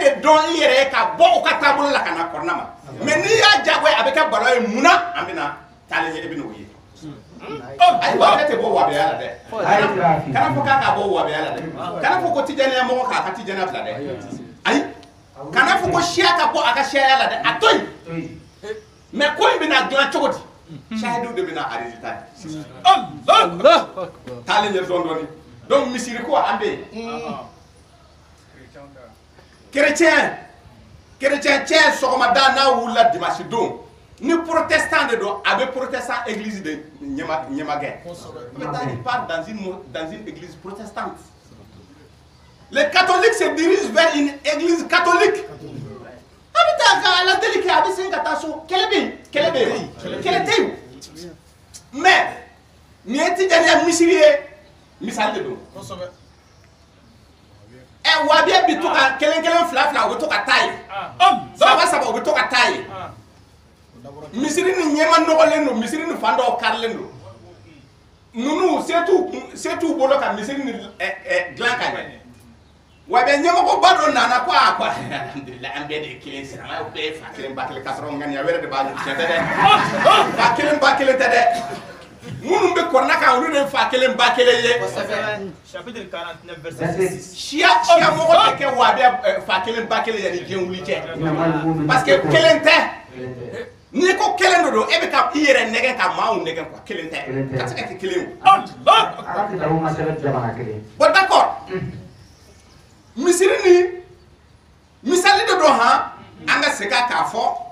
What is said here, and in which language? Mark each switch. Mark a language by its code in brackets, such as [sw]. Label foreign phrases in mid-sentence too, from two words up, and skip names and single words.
[bm] de dɔn i yɛrɛ ye ka bɔ o ka taabolo la ka na kɔrɔna ma mais n'i y'a jagoya a bɛ kɛ balo ye munna an bɛna taalen ɲɛ i bɛ n'o ye ayiwa ne tɛ bɔ wabiya la dɛ kana fɔ k'a ka bɔ wabiya la dɛ kana fɔ ko tijaniya mɔgɔ k'a ka tijaniya bila dɛ ayi kana fɔ ko siya ka bɔ a ka siyaya la dɛ a to yen mais ko in bɛna dilan cogo di sahidiw de bɛna a résultat di taalen ɲɛ dɔɔni dɔɔni donc misiri ko an bɛ yen chrétien cɛ sɔgɔmada n'a wulila dimanche don ni protestant de don a bɛ protestant église de ɲɛmagɛ [fr] il part dans une église protestante les catholiques se dirigent vers une église catholique [bm] a bɛ taa ka ala deli kɛ a bɛ segin ka taa so kɛlɛ bɛ yen kɛlɛ tɛ yen mais nin ye tijaniya misiri ye misali de don wabiya bi to ka kelen fila o bɛ to ka taa ye saba o bɛ to ka taa ye misiri ni ɲɛma nɔgɔlen don misiri ni fan dɔw karilen don ninnu se t'u bolo ka misiri ni dilan ka ɲɛ wa bɛ ɲɛmɔgɔba dɔ nana ko a ko alhamdulilayi an bɛɛ de ye kelen sira an bɛɛ ye fa kelen ba kelen ka sɔrɔ ŋaniya wɛrɛ de b'a la tiɲɛ tɛ dɛ fa kelen ba kelen tɛ dɛ minnu bɛ kɔrɔna kan olu de ye fa kelen ba kelen ye [fr] chapitre 49 verset 6 [bm] siya mɔgɔ tɛ kɛ wabiya fa kelen ba kelen yanni diɲɛ wuli cɛ parce que kelen tɛ n'i ko kelen de don e bɛ ka i yɛrɛ nɛgɛn ka maaw nɛgɛn quoi kelen tɛ ka se ka kɛ kelen ye [fr] bon d'accord [bm] misiri ni misali de don han an ka segin k'a fɔ